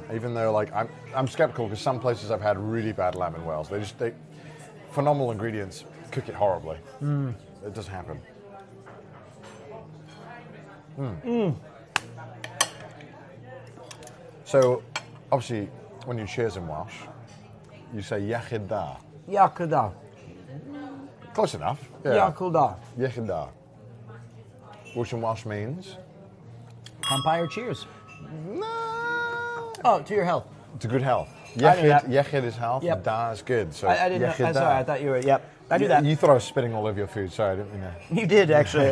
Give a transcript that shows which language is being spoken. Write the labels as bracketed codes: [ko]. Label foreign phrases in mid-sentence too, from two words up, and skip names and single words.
[en] Even though like I'm skeptical because some places I've had really bad lamb in Wales. They phenomenal ingredients, cook it horribly. It doesn't happen. So, obviously, when you cheers in Welsh, you say [cy] Iechyd da. Iechyd da. [en] Close enough. Yeah. [cy] Iechyd da. Iechyd da. [en] Which in Welsh means? Umpire cheers. Oh, to your health. To good health. I knew that. Iechyd is health, Yep. da is good. So I didn't know. Iechyd I'm da. sorry, I thought you were, yep. I do that. You thought I was spitting all over your food. Sorry, I didn't mean that. You did, actually.